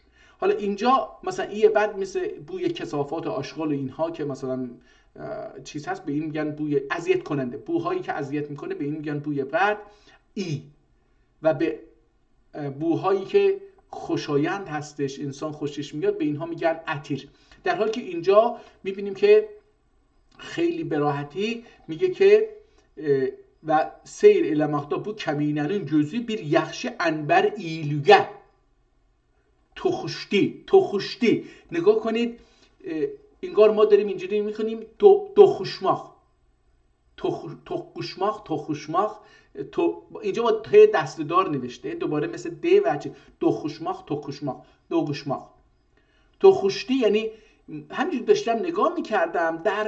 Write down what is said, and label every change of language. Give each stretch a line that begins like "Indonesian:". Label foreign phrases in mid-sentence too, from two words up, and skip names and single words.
Persian: حالا اینجا مثلا ای بد مثل بوی کثافات و آشغال و اینها که مثلا چیز هست به این میگن بوی اذیت کننده بوهایی که اذیت میکنه به این میگن بوی بد ای و به بوهایی که خوشایند هستش انسان خوشش میاد به اینها میگن عطر. در حالی که اینجا میبینیم که خیلی به راحتی میگه که و
Azerbaijani: seyir eləməkdə bu kəminənin gözü bir yaxşı ənbər iyilügə
Persian: توخشتی نگاه کنید انگار ما داریم اینجوری میخونیم توخشماخ اینجا با ته دسته‌دار نوشته دوباره مثل د و چه توخشتی یعنی همینجور داشتم نگاه میکردم در